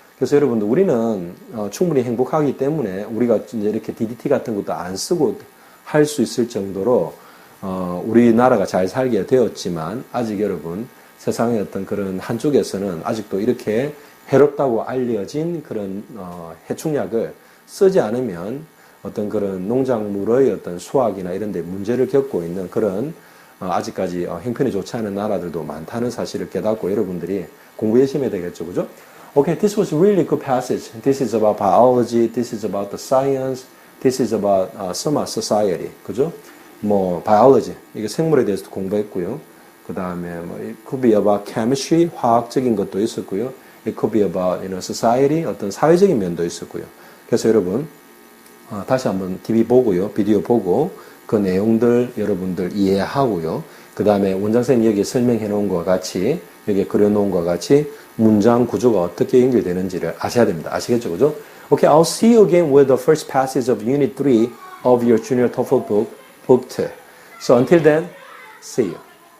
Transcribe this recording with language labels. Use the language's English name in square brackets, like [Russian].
[Korean] 그래서 여러분들 우리는 충분히 행복하기 때문에 우리가 이제 이렇게 DDT 같은 것도 안 쓰고 할 수 있을 정도로 우리나라가 잘 살게 되었지만 아직 여러분 세상의 어떤 그런 한쪽에서는 아직도 이렇게 해롭다고 알려진 그런 해충약을 쓰지 않으면 어떤 그런 농작물의 어떤 수확이나 이런 데 문제를 겪고 있는 그런 아직까지 형편이 좋지 않은 나라들도 많다는 사실을 깨닫고 여러분들이 공부 열심히 해야 되겠죠, 그죠? [English] Okay, this was really good passage. This is about biology. This is about the science. This is about some society. [Korean] 그죠? 뭐 biology 이게 생물에 대해서도 공부했고요. 그 다음에 뭐 [English] it could be about chemistry [Korean] 화학적인 것도 있었고요. [English] It could be about society [Korean] 어떤 사회적인 면도 있었고요. 그래서 여러분 다시 한번 TV 보고요, 비디오 보고 그 내용들 여러분들 이해하고요. 그 다음에 원장선생님 여기 설명해 놓은 것과 같이 여기 그려놓은 것과 같이 문장 구조가 어떻게 연결되는지를 아셔야 됩니다. 아시겠죠? 그죠? [English] Okay, I'll see you again with the first passage of Unit 3 of your Junior TOEFL book, Book 2. So until then, see you.